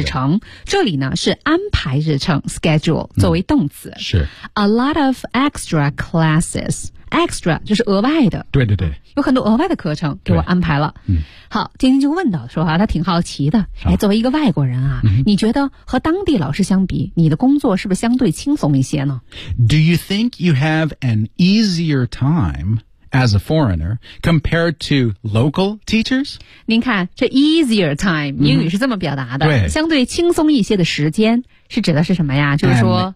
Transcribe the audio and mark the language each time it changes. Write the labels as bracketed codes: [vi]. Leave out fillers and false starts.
[zh] 日程。这里呢是安排日程 schedule 作为动词。嗯、是 [en] a lot of extra classes. Extra [zh] 就是额外的。对对对，有很多额外的课程给我安排了。嗯、好，晶晶就问到说啊，他挺好奇的。哎，作为一个外国人啊、嗯，你觉得和当地老师相比，你的工作是不是相对轻松？ [en] Do you think you have an easier time as a foreigner compared to local teachers? [zh] 您看这 easier time 英语是这么表达的、嗯、对相对轻松一些的时间是指的是什么呀就是说